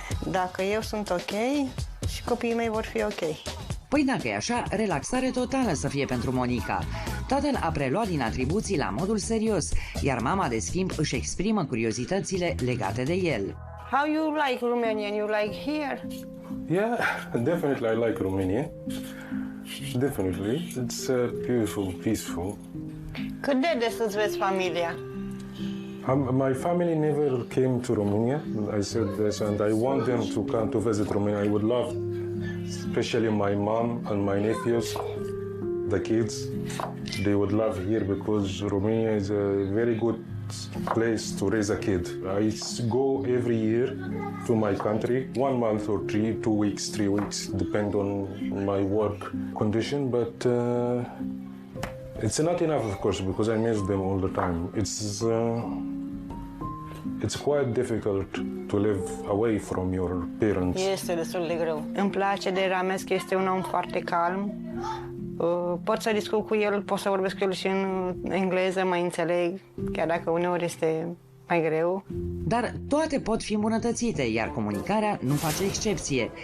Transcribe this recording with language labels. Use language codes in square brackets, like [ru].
[ro] Dacă eu sunt ok, și copiii mei vor fi ok. Păi dacă e așa, relaxare totală să fie pentru Monica. Tatăl a preluat din atribuții la modul serios, iar mama, de schimb, își exprimă curiozitățile legate de el. [en] How you like Romania? You like here? Yeah, definitely I like Romania. Definitely. It's beautiful, peaceful. [ro] Cât de des îți vezi familia? [en] My family never came to Romania. I said this, and I want them to come to visit Romania. I would love, especially my mom and my nephews, the kids. They would love here because Romania is a very good place to raise a kid. I go every year to my country, 1 month or 2 weeks, 3 weeks, depend on my work condition, but it's not enough, of course, because I miss them all the time. It's quite difficult to live away from your parents. [ro] Este destul de greu. Îmi place de Rames că este un om foarte calm. Pot să discut cu el, pot să vorbesc cu el și în engleză, mă înțeleg, chiar dacă uneori este mai greu. Dar toate pot fi îmbunătățite, iar comunicarea nu face excepție.